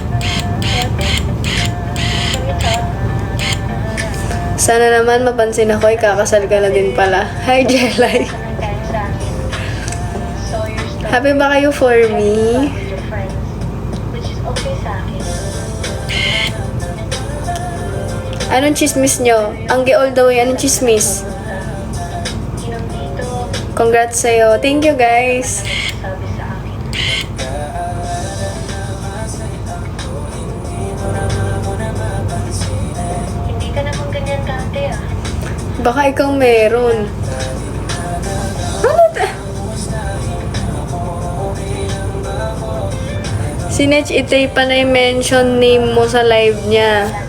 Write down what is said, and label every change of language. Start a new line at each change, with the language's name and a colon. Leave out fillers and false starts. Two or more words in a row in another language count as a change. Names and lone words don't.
Filipino: Sana naman mapansin ako, ikakasal ka na din pala. Hi, Jelay. Happy ba kayo
English: for me?
Filipino: Anong chismis nyo?
English: Angge all the way,
Filipino: anong chismis? Congrats sa'yo.
English: Thank you,
Filipino: guys. Baka ikaw meron. Ano si Nech Itay pa na i-mention name mo sa live niya.